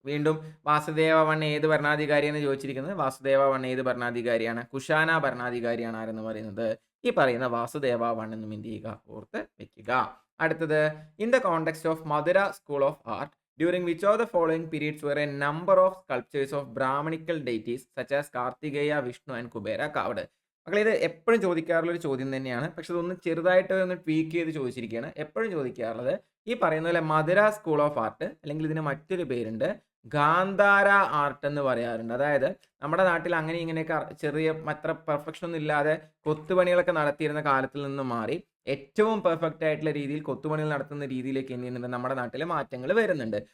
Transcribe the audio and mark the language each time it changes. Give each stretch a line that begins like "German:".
Malayalam: വീണ്ടും വാസുദേവ വൺ ഏത് ഭരണാധികാരിയാണ് ചോദിച്ചിരിക്കുന്നത്. വാസുദേവ വൺ ഏത് ഭരണാധികാരിയാണ്, കുഷാന ഭരണാധികാരിയാണ് ആരെന്ന് പറയുന്നത്, ഈ പറയുന്ന വാസുദേവ വൺ എന്നും എന്ത് ചെയ്യുക, ഓർത്ത് വെക്കുക. അടുത്തത്,
English: In the context of Mathura school of art during which of the following periods were a number of sculptures of Brahmanical deities such as Kartikeya, Vishnu and Kubera carved.
Malayalam: മക്കളെ ഇത് എപ്പോഴും ചോദിക്കാറുള്ള ഒരു ചോദ്യം തന്നെയാണ്, പക്ഷെ ഇതൊന്ന് ചെറുതായിട്ട് ഒന്ന് ട്വീക്ക് ചെയ്ത് ചോദിച്ചിരിക്കുകയാണ്. എപ്പോഴും ചോദിക്കാറുള്ളത് ഈ പറയുന്ന പോലെ മധുര സ്കൂൾ ഓഫ് ആർട്ട്, അല്ലെങ്കിൽ ഇതിന് മറ്റൊരു പേരുണ്ട് ഗാന്ധാര ആർട്ട് എന്ന് പറയാറുണ്ട്. അതായത് നമ്മുടെ നാട്ടിൽ അങ്ങനെ ഇങ്ങനെയൊക്കെ ചെറിയ അത്ര പെർഫെക്ഷൻ ഒന്നും ഇല്ലാതെ കൊത്തുപണികളൊക്കെ നടത്തിയിരുന്ന കാലത്തിൽ നിന്ന് മാറി ഏറ്റവും പെർഫെക്റ്റ് ആയിട്ടുള്ള രീതിയിൽ കൊത്തുപണികൾ നടത്തുന്ന രീതിയിലേക്ക് എന്ത് ചെയ്യുന്നുണ്ട്, നമ്മുടെ നാട്ടിലെ മാറ്റങ്ങൾ വരുന്നുണ്ട്.